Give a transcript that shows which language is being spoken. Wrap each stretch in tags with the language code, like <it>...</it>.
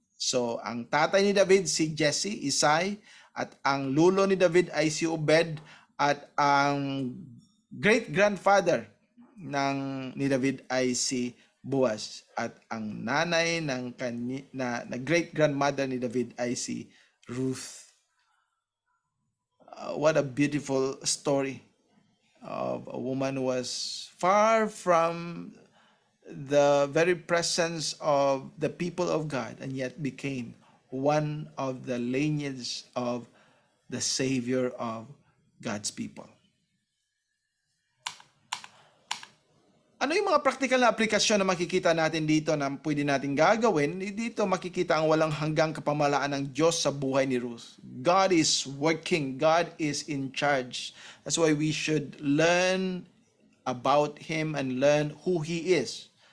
<tl>So ang tatay ni David si Jesse, Isai, at ang lulo ni David ay si Obed, at ang great-grandfather ni David ay si Boaz, at ang nanay na great-grandmother ni David ay si Ruth.</tl> <en>What a beautiful story of a woman who was far from the very presence of the people of God, and yet became one of the lineage of the Savior of God's people.</en> <tl>Ano yung mga practical na aplikasyon na makikita natin dito na pwede natin gagawin? Dito makikita ang walang hanggang kapamalaan ng Diyos sa buhay ni Ruth.</tl> <en>God is working. God is in charge. That's why we should learn about Him and learn who He is.</en>